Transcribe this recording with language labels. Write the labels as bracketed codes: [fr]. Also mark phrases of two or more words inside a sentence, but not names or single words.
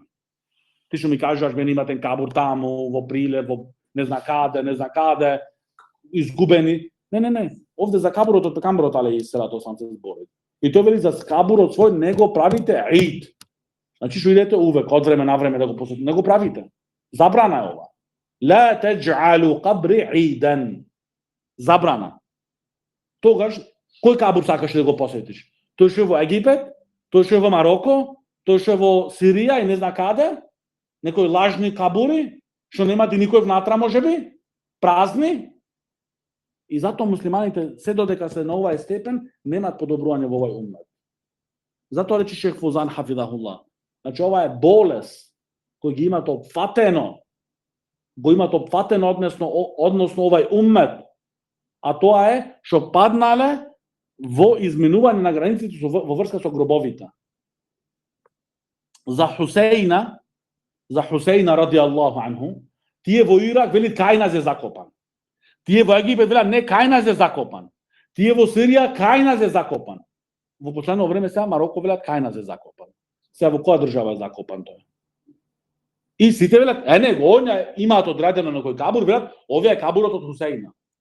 [mk] Ти што ми кажеш, мене имате кабур таму, во Прилеп, во не зна каде, изгубени. Не. Овде за кабурот од пекамберот [ar] عليه الصلاة والسلام [mk] се збори. И тој вели за кабурот свој не го правите ид. Значи што идете увек од време на време да го посетите, не го правите. Забрана е ова. [ar] لا تجعلوا قبري عيدا. [mk] Забрана. Тогаш кој кабур сакаш да го посетиш? Тој што е во Египет, тој што е во Мароко, тој што е во Сирија и не зна каде? Некои лажни кабури, што нема ти никој внатра можеби? Празни? И затоа муслиманите се додека се на овај степен немаат подобрување во овај уммет. Затоа рече Шех Фузан хафидахуллах. Значи ова е болест кој ги имат опфатено, односно овај уммет, а тоа е што паднале во изминување на границите во врска со гробовите. За Хусеина [ar] رضي الله عنه, [mk] тие во Ирак велит кај нас е закопан. Тие во Египет велат не кај нас е закопан. Тие во Сирија кај нас е закопан. Во последно време сега Мароко велат кај нас е закопан. Сега во која држава е закопан тој? И сите велат, не, онја имаат одредено на кој кабур, велат, овие е кабурот од Хусеина.